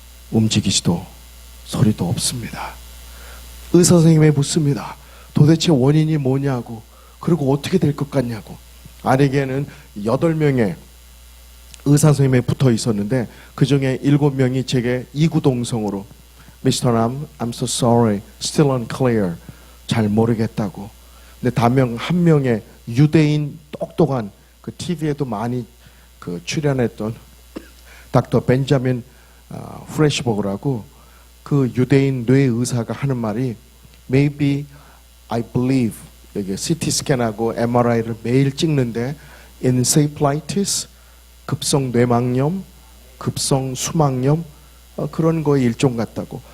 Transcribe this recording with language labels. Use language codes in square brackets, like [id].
[ko] 움직이지도 소리도 없습니다. 의사 선생님이 묻습니다. 도대체 원인이 뭐냐고, 그리고 어떻게 될 것 같냐고. 아내에게는 8명의 의사 선생님이 붙어 있었는데 그 중에 7명이 제게 이구동성으로 Mr. [en] Nam, I'm so sorry, still unclear. [ko] 잘 모르겠다고. 근데 다명 한 명의 유대인 똑똑한 그 TV에도 많이 그 출연했던 닥터 벤자민 프레시버그라고 그 유대인 뇌 의사가 하는 말이 [en] Maybe I believe [ko] 여기 CT 스캔하고 MRI를 매일 찍는데 encephalitis 급성 뇌막염, 급성 수막염 그런 거의 일종 같다고.